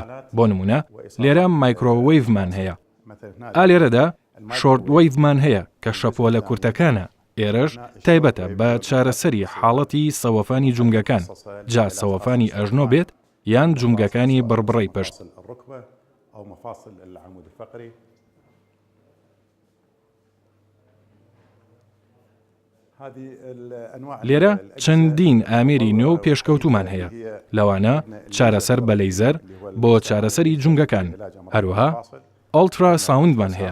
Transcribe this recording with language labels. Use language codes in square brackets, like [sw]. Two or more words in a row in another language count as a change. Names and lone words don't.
[ckb] بۆ نمونە لێرە مایکرۆوەیڤمان هەیە، لێرەدا شۆرتوەیڤمان هەیە کە شەپۆلە کورتەکانە. ئێرەش تایبەتە بە چارەسەری حاڵەتی سەوەفانی جونگەکان، جا سەوەفانی ئەژنۆ بێت یان جونگەکانی بڕبڕەی پشت. [ar] أو مفاصل العمود الفقري. [ckb] لێرە چەندین ئامێری نوێ و پێشکەوتومان هەیە، لەوانە چارەسەر بە لەیزەر بۆ چارەسەری جونگەکان، هەروەها ئۆڵترا ساوندمان هەیە.